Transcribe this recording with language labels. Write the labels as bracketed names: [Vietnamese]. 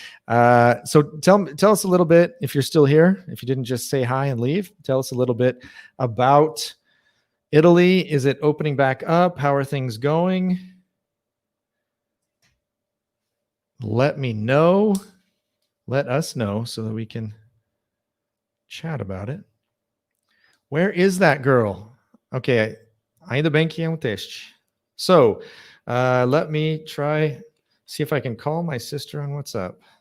[English] So tell us a little bit, if you're still here, if you didn't just say hi and leave, tell us a little bit about Italy. Is it opening back up? How are things going? Let me know. Let us know so that we can chat about it. Where is that girl? [Portuguese] Okay, ainda bem que é teste. [English] So, let me try, see if I can call my sister on WhatsApp.